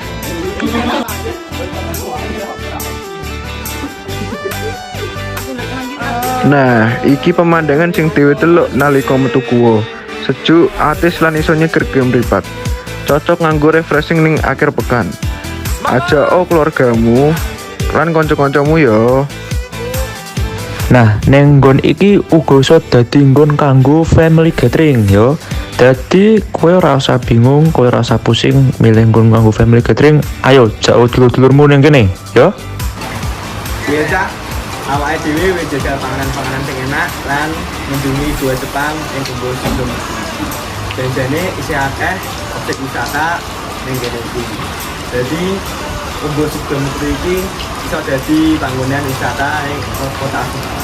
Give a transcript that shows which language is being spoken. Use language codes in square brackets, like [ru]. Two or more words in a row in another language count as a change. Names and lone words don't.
[jv] Nah, iki pemandangan sing dhewe teluk nalika metu guwa. Sejuk, atis lan iso nyeger mripat. Cocok nganggo refreshing ning akhir pekan. Ajak keluargamu lan kanca-kancamu ya. Nah, ning nggon iki uga iso dadi nggon kanggo [en] family gathering [jv] ya. Dadi kowe ora usah bingung, kowe ora usah pusing milih nggon kanggo [en] family gathering. [jv] Ayo jak dulur-dulurmu ning kene ya. Biasa awake dhewe wis jajal panganan-panganan sing enak lan ngunjungi gua Jepang ing Umbul Sidomukti. Janjane isih akeh objek wisata ning kene iki. Jadi Umbul Sidomukti iki iso dadi panggonan wisata ing kota Semarang.